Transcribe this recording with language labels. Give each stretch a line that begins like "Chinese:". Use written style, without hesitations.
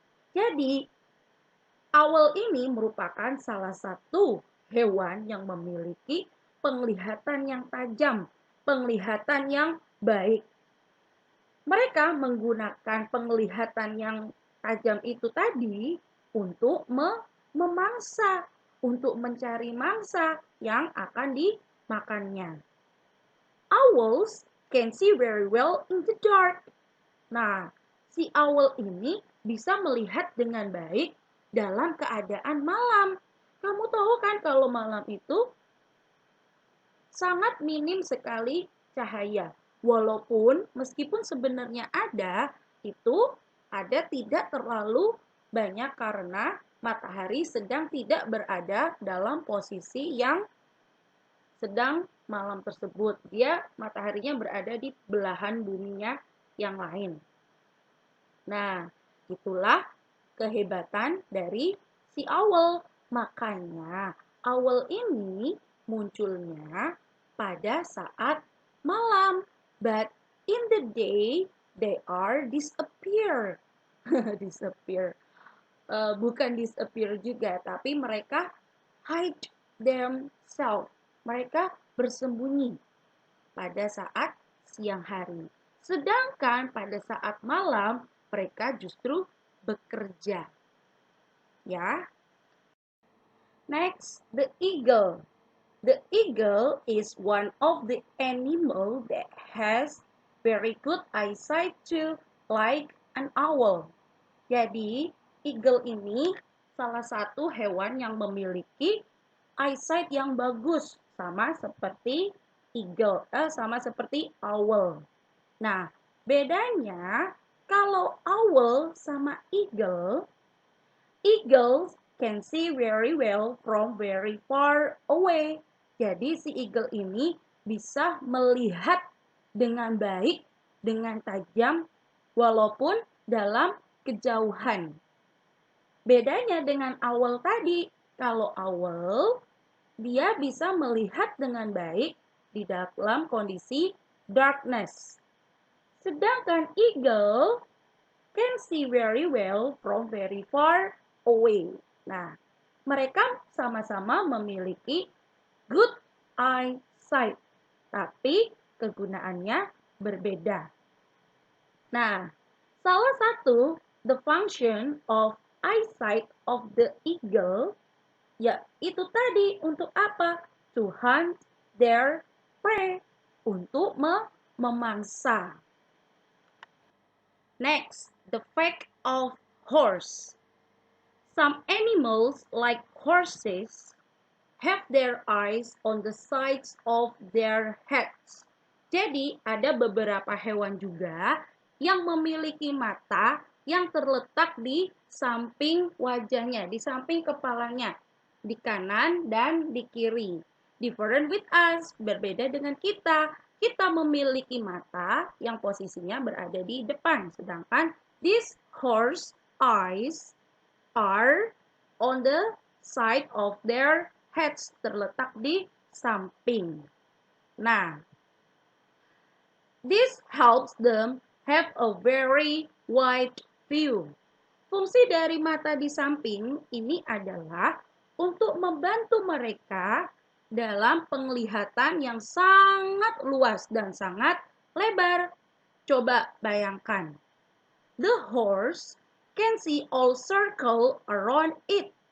Indonesian: Jadi, owl ini merupakan salah satu hewan yang memiliki penglihatan yang tajam, penglihatan yang baik. Mereka menggunakan penglihatan yang Tajam itu tadi untuk memangsa, untuk mencari mangsa yang akan dimakannya.
English: Owls can see very well in the dark.
Indonesian: Nah, si owl ini bisa melihat dengan baik dalam keadaan malam. Kamu tahu kan kalau malam itu sangat minim sekali cahaya. Walaupun meskipun sebenarnya ada tidak terlalu banyak karena matahari sedang tidak berada dalam posisi yang sedang malam tersebut. Mataharinya berada di belahan buminya yang lain. Nah, itulah kehebatan dari si owl. Makanya, owl ini munculnya pada saat malam.
English: But in the day, they are disappear.
Indonesian: Disappear. Bukan disappear juga, tapi mereka
English: hide themselves.
Indonesian: Mereka bersembunyi pada saat siang hari. Sedangkan pada saat malam, mereka justru bekerja.
English: Ya. Next, the eagle. The eagle is one of the animal that has very good eyesight too, like an owl.
Indonesian: Jadi, eagle ini salah satu hewan yang memiliki eyesight yang bagus, sama seperti sama seperti owl. Nah, bedanya kalau owl sama eagle,
English: eagles can see very well from very far away.
Indonesian: Jadi si eagle ini bisa melihat dengan baik, dengan tajam, walaupun dalam kejauhan. Bedanya dengan owl tadi, kalau owl dia bisa melihat dengan baik di dalam kondisi darkness.
English: Sedangkan eagle can see very well from very far away.
Indonesian: Nah, mereka sama-sama memiliki
English: good eyesight,
Indonesian: tapi kegunaannya berbeda. Nah, salah satu
English: the function of eyesight of the eagle,
Indonesian: ya itu tadi untuk apa?
English: To hunt their prey,
Indonesian: untuk memangsa.
English: Next, the fact of horse. Some animals, like horses, have their eyes on the sides of their heads.
Indonesian: Jadi, ada beberapa hewan juga yang memiliki mata yang terletak di samping wajahnya, di samping kepalanya, di kanan dan di kiri.
English: Different with us,
Indonesian: berbeda dengan kita. Kita memiliki mata yang posisinya berada di depan, sedangkan
English: these horse eyes are on the side of their heads,
Indonesian: terletak di samping.
English: Nah, this helps them have a very wide view.
Indonesian: Fungsi dari mata di samping ini adalah untuk membantu mereka dalam penglihatan yang sangat luas dan sangat lebar. Coba bayangkan.
English: The horse can see all circle around it.